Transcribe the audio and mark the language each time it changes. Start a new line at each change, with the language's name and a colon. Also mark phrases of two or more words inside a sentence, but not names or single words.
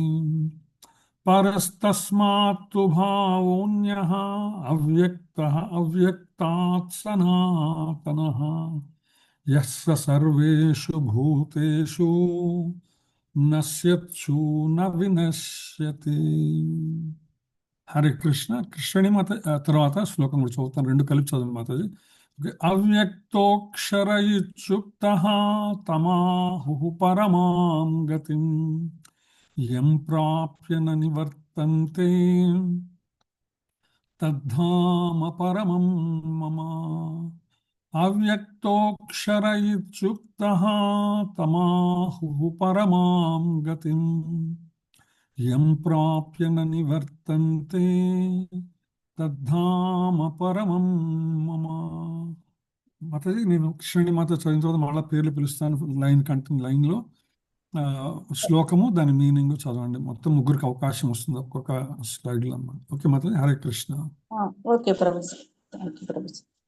Sanskrit: పరస్తస్మాత్తు భావోన్యః అవ్యక్తః అవ్యక్తాత్ సనాతనః యః స సర్వేషు భూతేషు నశ్యత్సు న వినశ్యతి. హరే కృష్ణ.
Telugu: కృష్ణుని మాత తర్వాత శ్లోకం కూడా చదువుతాను, రెండు కలిపి చదవండి మాతాజీ.
Sanskrit: అవ్యక్తోక్షర ఇత్యుక్తః తమాహు పరమాం గతిం యం ప్రాప్య న నివర్తంతే తద్ధామ పరమం మమ. అవ్యక్తోక్షర ఇత్యుక్తః తమాహు పరమాం గతిం యం ప్రాప్య న నివర్తంతే తద్ధామ పరమం మమ.
Telugu: మాతాజీ నేను కృష్ణుని మాత చదివిన తర్వాత మళ్ళీ పేర్లు పిలుస్తాను, లైన్లో శ్లోకము దాని మీనింగ్ చదవండి. మొత్తం ముగ్గురికి అవకాశం వస్తుంది ఒక్కొక్క స్లైడ్లో అన్నమాట. ఓకే మాతాజీ.
Sanskrit: హరే కృష్ణ.
Telugu: ఓకే ప్రభుజీ,
English: thank you
Telugu: ప్రభుజీ.